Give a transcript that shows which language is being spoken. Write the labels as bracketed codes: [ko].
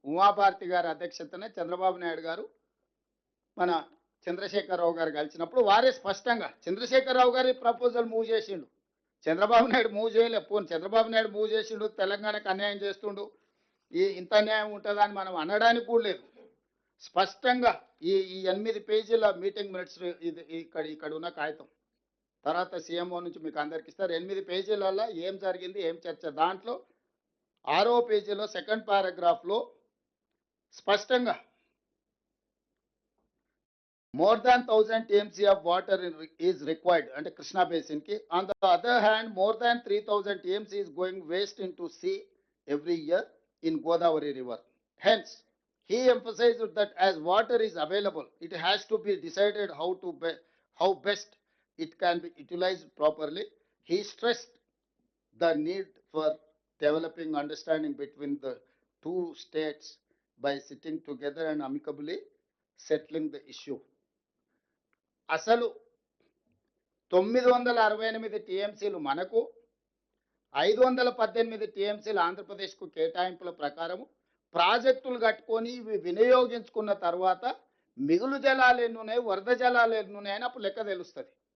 [te] ఉమాభారతి గారి అధ్యక్షతనే చంద్రబాబు నాయుడు గారు మన చంద్రశేఖరరావు గారు కలిసినప్పుడు వారే స్పష్టంగా చంద్రశేఖరరావు గారి ప్రపోజల్ మూవ్ చేసిండు, చంద్రబాబు నాయుడు మూవ్ చేయలేదు. పోను చంద్రబాబు నాయుడు మూవ్ చేసిండు, తెలంగాణకు అన్యాయం చేస్తుండు, ఇంత అన్యాయం ఉంటుందని మనం అనడానికి కూడా లేదు. స్పష్టంగా ఈ 8 పేజీల మీటింగ్ మినిట్స్ ఇది ఇక్కడ ఉన్న కాగితం తర్వాత సీఎంఓ నుంచి మీకు అందరికి ఇస్తారు. 8 పేజీలలో ఏం జరిగింది, ఏం చర్చ. దాంట్లో 6వ పేజీలో సెకండ్ పారాగ్రాఫ్లో స్పష్టంగా [en] more than 1000 TMC of water is required and Krishna basin ki. On the other hand, more than 3000 TMC is going waste into sea every year in Godavari river. Hence, he emphasized that as water is available, it has to be decided how best it can be utilized properly. He stressed the need for developing understanding between the two states by sitting together and amicably settling the issue. [te] అసలు 968 టీఎంసీలు మనకు, 518 టీఎంసీలు ఆంధ్రప్రదేశ్కు కేటాయింపుల ప్రకారం ప్రాజెక్టులు కట్టుకొని ఇవి వినియోగించుకున్న తర్వాత మిగులు జలాలు ఎన్నున్నాయి, వరద జలాలు ఎన్నున్నాయని అప్పుడు లెక్క తెలుస్తుంది.